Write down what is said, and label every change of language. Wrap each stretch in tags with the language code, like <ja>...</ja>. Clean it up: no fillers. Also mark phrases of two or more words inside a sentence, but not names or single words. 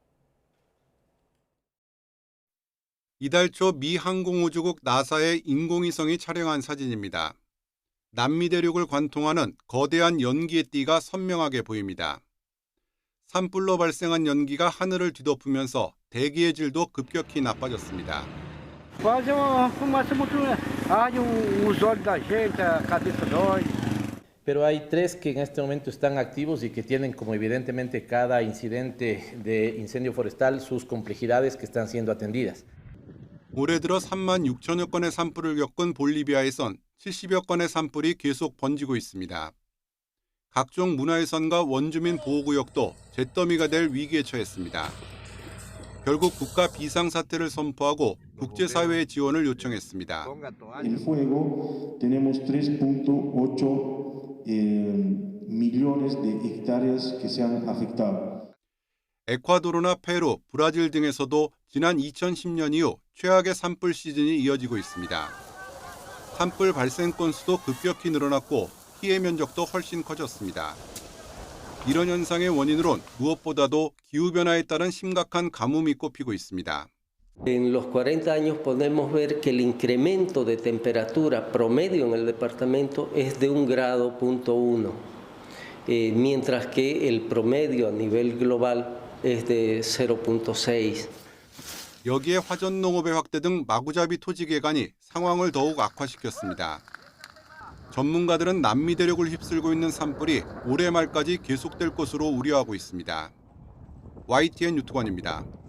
<ko>이달 초 미 항공우주국 나사의 인공위성이 촬영한 사진입니다. 남미 대륙을 관통하는 거대한 연기의 띠가 선명하게 보입니다. 산불로 발생한 연기가 하늘을 뒤덮으면서 대기의 질도 급격히 나빠졌습니다.</ko> <es>Pero hay tres que en este momento están activos y que tienen como evidentemente cada incidente de incendio forestal sus complejidades que están siendo atendidas.</es> <ko>올해 들어 3만 6천여 건의 산불을 겪은 볼리비아에선 70여 건의 산불이 계속 번지고 있습니다. 각종 문화유산과 원주민 보호구역도 잿더미가 될 위기에 처했습니다. 결국 국가 비상사태를 선포하고 국제사회의 지원을 요청했습니다.</ko> <es>El fuego tenemos 3.8 millones de hectáreas que se han afectado.</es> <ko>에콰도르나 페루, 브라질 등에서도 지난 2010년 이후 최악의 산불 시즌이 이어지고 있습니다. 산불 발생 건수도 급격히 늘어났고 피해 면적도 훨씬 커졌습니다. 이런 현상의 원인으론 무엇보다도 기후변화에 따른 심각한 가뭄이 꼽히고 있습니다.</ko> <es>En los 40 años podemos ver que el incremento de temperatura promedio en el departamento es de 1,1 grado, mientras que el promedio a nivel global es de 0,6.</es> <ko>여기에 화전농업의 확대 등 마구잡이 토지 개간이 상황을 더욱 악화시켰습니다. 전문가들은 남미 대륙을 휩쓸고 있는 산불이 올해 말까지 계속될 것으로 우려하고 있습니다. YTN 유튜건입니다.</ko>